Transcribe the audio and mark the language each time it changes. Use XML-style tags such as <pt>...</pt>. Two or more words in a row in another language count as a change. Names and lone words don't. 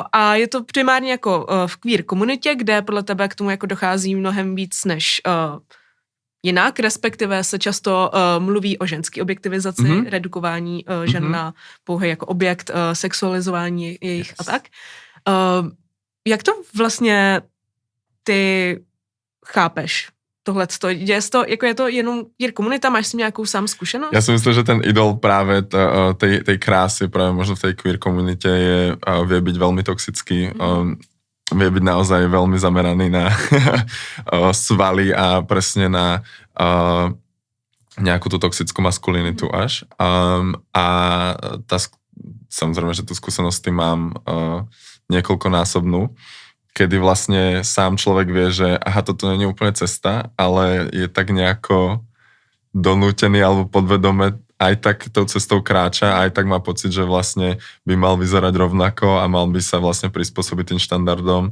<cs>A je to primárně jako v queer komunitě, kde podle tebe k tomu jako dochází mnohem víc než jinak, respektive se často mluví o ženské objektivizaci, redukování žen na pouhý jako objekt, sexualizování jejich a tak. Jak to vlastně ty chápeš? Tohleto, je to jenom queer komunita, máš s tím nějakou sám zkušenost?</cs> <sk>Ja si myslím, že ten idol práve tej krásy, práve možno v tej queer komunite vie byť veľmi toxický, vie byť naozaj veľmi zameraný na svaly a presne na nejakú tú toxickú maskulinitu až. A samozrejme, že tú skúsenosť s tým mám niekoľkonásobnú, kedy vlastne sám človek vie, že aha, toto nie je úplne cesta, ale je tak nejako donútený alebo podvedome aj tak tou cestou kráča, aj tak má pocit, že vlastne by mal vyzerať rovnako a mal by sa vlastne prispôsobiť tým štandardom.</sk>